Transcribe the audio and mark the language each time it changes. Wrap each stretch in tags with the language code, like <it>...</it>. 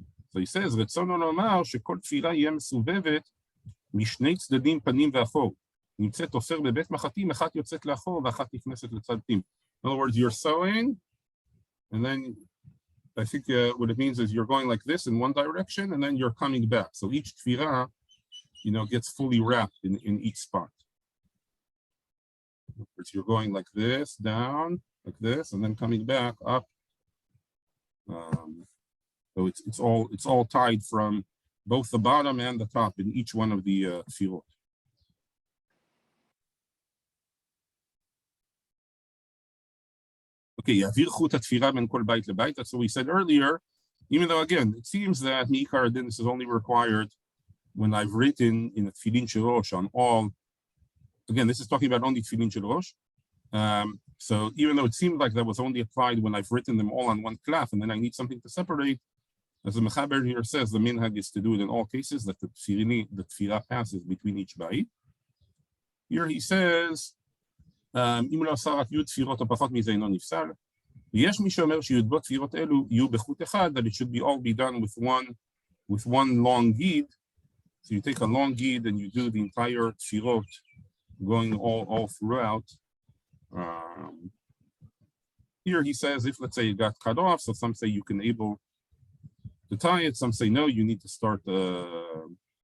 <en>So he says,</en> <he>רצונו לומר שכל תפילה יהיה מסובבת משני צדדים פנים ואחור. נמצאת תופר בבית מחטים, אחת יוצאת לאחור ואחת נכנסת לצד פנים.</he> <en>In other words, you're sewing, and then I think what it means is you're going like this in one direction, and then you're coming back. So each tefillah, gets fully wrapped in each spot. In other words, you're going like this, down, like this, and then coming back up So it's all tied from both the bottom and the top in each one of the tefillot. Okay,</en> <he>yavir chut hatfira ben kol bait lebait.</he> <en>That's what we said earlier. Even though again, it seems that mi'ikar din this is only required when I've written in a tefillin shel rosh on all. Again, this is talking about only tefillin shel rosh. So even though it seemed like that was only applied when I've written them all on one cloth, and then I need something to separate, as the Mechaber here says, the minhag is to do it in all cases that the tefillah passes between each bait. Here he says,</en> <he>אם לא עשה רק י' תפירות או פחות מזה אינו נפסל. ויש מי שאומר שי"ב תפירות אלו יהיו בחוט אחד,</he> <en>that it should be all be done with one long gid. So you take a long gid and you do the entire tefirot going all throughout. Here he says, if let's say it got cut off, so some say you can able to tie it, some say no, you need to start new.</en>